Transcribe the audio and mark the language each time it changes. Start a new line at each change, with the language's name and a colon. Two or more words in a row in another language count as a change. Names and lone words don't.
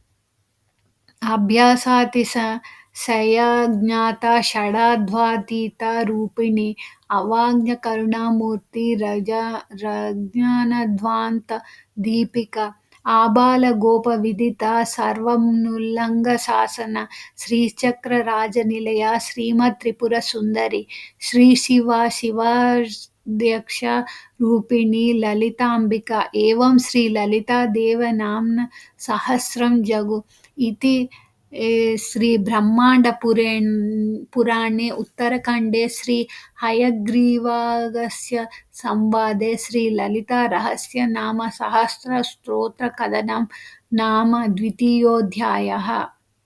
Sanskrit: అభ్యాసాతిశయజ్ఞాత షడాధ్వాతీత రూపిణి అవాజ్ఞ కరుణామూర్తి రజ్ఞానధ్వాంత దీపిక ఆబాల గోప విదిత సర్వముల్లంఘ శాసన శ్రీచక్ర రాజనిలయ శ్రీమత్ త్రిపుర సుందరి శ్రీ శివ శివాధ్యక్ష రూపిణి లలితాంబిక ఏవం శ్రీ లలితా దేవ నామ్న సహస్రం జగు इति श्री ब्रह्मांड पुराणे उत्तरखंडे श्री हयग्रीवागस्य संवादे श्री ललिता रहस्य नाम सहस्र स्तोत्र कथनं नाम द्वितीयोऽध्यायः।